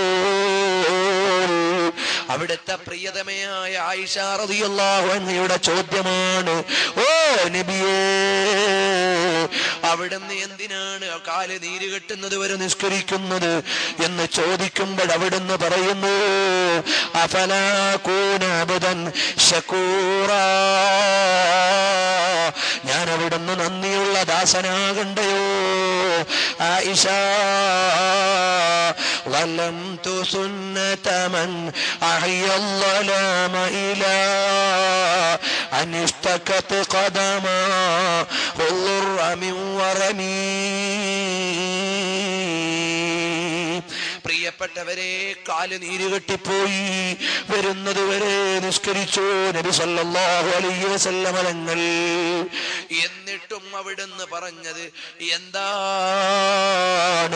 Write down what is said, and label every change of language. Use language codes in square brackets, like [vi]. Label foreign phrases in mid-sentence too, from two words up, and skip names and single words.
[ml] അവിടുത്തെ പ്രിയതമയായ ആയിഷ റളിയല്ലാഹു അൻഹയുടെ ചോദ്യമാണ്, ഓ നബിയേ, അവിടുന്ന് എന്തിനാണ് കാല് നീര് കെട്ടുന്നത് വരെ നിസ്കരിക്കുന്നത് എന്ന് ചോദിക്കുമ്പോൾ അവിടുന്ന് പറയുന്നു, [ar] أفلا أكون عبدا شكورا, [ml] ഞാൻ അവിടുന്ന് നന്ദിയുള്ള ദാസനാകണ്ടയോ? ആയിഷ, [ar] ظلمت سنة من أحيا الظلام إلى أن اشتكت قدما الضر من ورمي. [ml] പ്രിയപ്പെട്ടവരെ, കാല് നീര് കെട്ടിപ്പോയി വരുന്നത് വരെ നിസ്കരിച്ചു നബി [ar] صلى الله عليه وسلم [ml] തങ്ങൾ. എന്നിട്ടും അവിടുന്ന് പറഞ്ഞത് എന്താണ്?